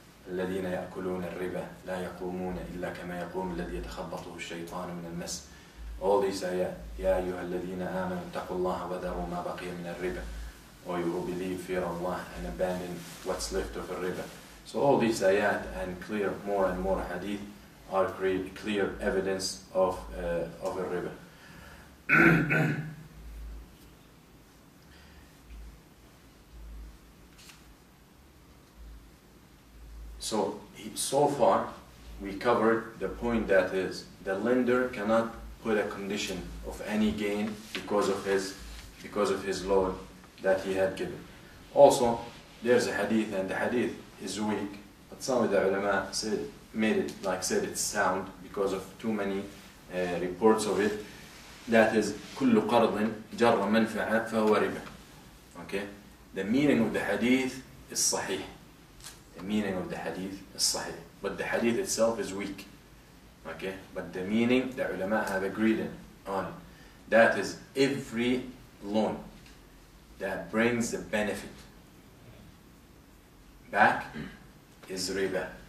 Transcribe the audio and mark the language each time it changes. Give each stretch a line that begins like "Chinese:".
Arabic: الذين يأكلون الربا لا يقومون إلا كما يقوم الذي يتخبطه الشيطان من المس.
English: All these ayat.
Arabic: يا أيها الذين آمنوا اتقوا الله وذروا ما بقي من الربا.
English: Or you will believe, fear Allah, and abandon what's left of a riba. So all these ayat and more and more hadith are clear evidence of a riba. So far we covered the point that is the lender cannot put a condition of any gain because of his loan that he had given. Also, there's a hadith, and the hadith is weak, but some of the ulama said it's sound because of too many reports of it.
Arabic: That is, كل قرض جر منفعة فهو ربا.
English: Okay, the meaning of the hadith is sahih. The meaning of the hadith is sahih, but the hadith itself is weak. Okay, but the meaning the ulama have agreed on it. That is, every loan that brings the benefit back is riba.